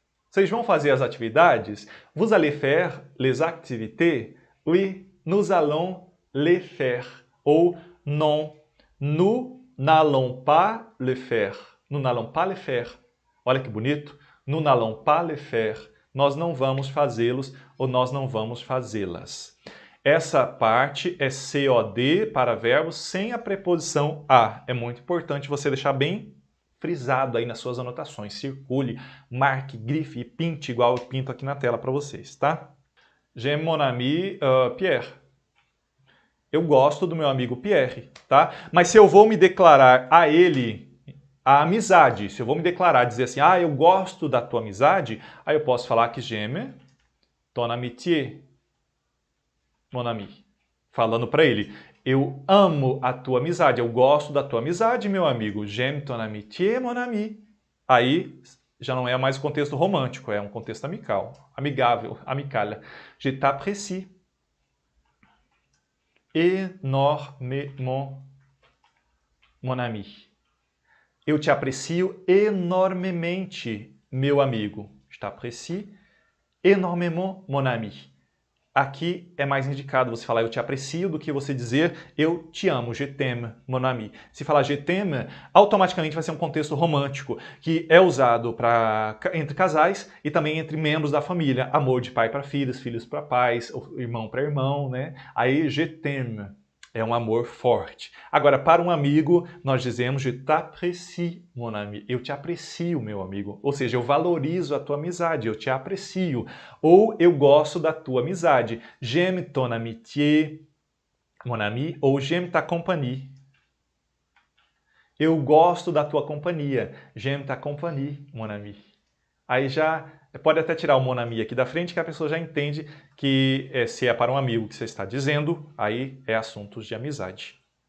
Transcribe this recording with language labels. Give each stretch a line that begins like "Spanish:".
Portuguese: Vocês vão fazer as atividades?
French: Vous allez faire les activités? Oui, nous allons les faire. Ou non, nous n'allons pas le faire. Nous n'allons pas le faire.
Portuguese: Olha que bonito.
French: Nous n'allons pas le faire.
Portuguese: Nós não vamos fazê-los ou nós não vamos fazê-las. Essa parte é COD para verbos sem a preposição a. É muito importante você deixar bem frisado aí nas suas anotações. Circule, marque, grife e pinte igual eu pinto aqui na tela para vocês, tá?
French: J'aime mon ami Pierre.
Portuguese: Eu gosto do meu amigo Pierre, tá? Mas se eu vou me declarar a ele a amizade, se eu vou me declarar, dizer assim, eu gosto da tua amizade, aí eu posso falar que
French: j'aime ton amitié, mon ami.
Portuguese: Falando para ele, eu amo a tua amizade, eu gosto da tua amizade, meu amigo.
French: J'aime ton amitié, mon ami.
Portuguese: Aí já não é mais o contexto romântico, é um contexto amical, amigável, amical.
French: Je t'apprécie énormément, mon ami.
Portuguese: Eu te aprecio enormemente, meu amigo.
French: Je t'apprécie énormément, mon ami.
Portuguese: Aqui é mais indicado você falar eu te aprecio do que você dizer eu te amo,
French: je t'aime, mon ami.
Portuguese: Se falar
French: je t'aime,
Portuguese: automaticamente vai ser um contexto romântico, que é usado entre casais e também entre membros da família. Amor de pai para filhos, filhos para pais, irmão para irmão, né? Aí
French: je t'aime
Portuguese: é um amor forte. Agora, para um amigo, nós dizemos
French: je t'apprécie, mon ami.
Portuguese: Eu te aprecio, meu amigo. Ou seja, eu valorizo a tua amizade, eu te aprecio. Ou eu gosto da tua amizade.
French: J'aime ton amitié, mon ami. Ou j'aime ta compagnie.
Portuguese: Eu gosto da tua companhia.
French: J'aime ta compagnie, mon ami.
Portuguese: Aí já pode até tirar o
French: mon ami
Portuguese: aqui da frente, que a pessoa já entende que se é para um amigo que você está dizendo, aí é assuntos de amizade.